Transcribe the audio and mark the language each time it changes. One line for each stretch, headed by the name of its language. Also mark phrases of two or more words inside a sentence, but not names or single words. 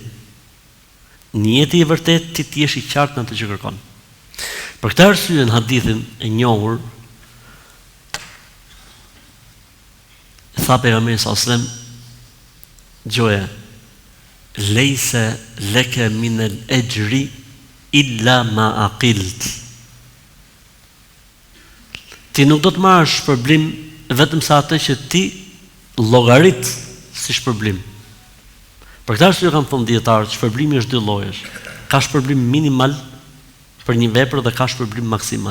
Albanian: Njeti i vërtet, ti t'jesh i qartë në atë që kërkon. Për këtë arsye në hadithin e njohur, tha pejgamberi
Arabic: صلى الله عليه وسلم,
Albanian: gjoja,
Arabic: ليس لك من الأجر إلا ما عقلت.
Albanian: Ti nuk do të marrësh shpërblim vetëm sa atë që ti llogarit si shpërblim. Për këtë arsye kanë thënë dietarët, shpërblimi është dy llojesh. Ka shpërblim minimal për një vepër dhe ka shpërblim maksimal.